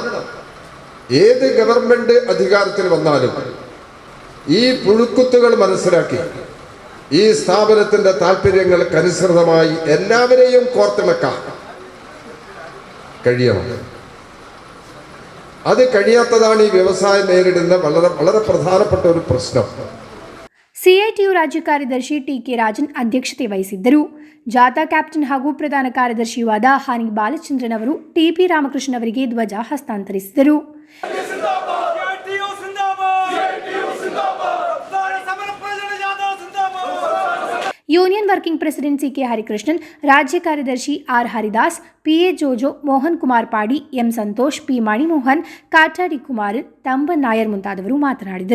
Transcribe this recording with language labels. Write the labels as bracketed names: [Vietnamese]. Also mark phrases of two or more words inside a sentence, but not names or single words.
[Malayalam] ഏത് ഗവൺമെന്റ് അധികാരത്തിൽ വന്നാലും ഈ പുഴുക്കുത്തുകൾ മനസ്സിലാക്കി ഈ സ്ഥാപനത്തിന്റെ താല്പര്യങ്ങൾക്കനുസൃതമായി എല്ലാവരെയും കോർത്തിണക്കാൻ കഴിയണം. അത് കഴിയാത്തതാണ് ഈ വ്യവസായം നേരിടുന്ന വളരെ വളരെ പ്രധാനപ്പെട്ട ഒരു പ്രശ്നം. [Kannada] ಸಿಐಟಿಯು ರಾಜ್ಯ ಕಾರ್ಯದರ್ಶಿ ಟಿಕೆ ರಾಜನ್ ಅಧ್ಯಕ್ಷತೆ ವಹಿಸಿದ್ದರು. ಜಾಥಾ ಕ್ಯಾಪ್ಟನ್ ಹಾಗೂ ಪ್ರಧಾನ ಕಾರ್ಯದರ್ಶಿಯೂ ಆದ ಹಾನಿ ಬಾಲಚಂದ್ರನ್ ಅವರು ಟಿಪಿ ರಾಮಕೃಷ್ಣ ಅವರಿಗೆ ಧ್ವಜ ಹಸ್ತಾಂತರಿಸಿದರು. [English] union working president [Kannada] ಸಿಕೆ ಹರಿಕೃಷ್ಣನ್, ರಾಜ್ಯ ಕಾರ್ಯದರ್ಶಿ ಆರ್ ಹರಿದಾಸ್, ಪಿಎ ಜೋಜೋ, ಮೋಹನ್ ಕುಮಾರ್ ಪಾಡಿ, ಎಂ ಸಂತೋಷ್, ಪಿ ಮಣಿಮೋಹನ್, ಕಾಟಾಡಿ ಕುಮಾರ್, ತಂಬನ್ ನಾಯರ್ ಮುಂತಾದವರು ಮಾತನಾಡಿದರು.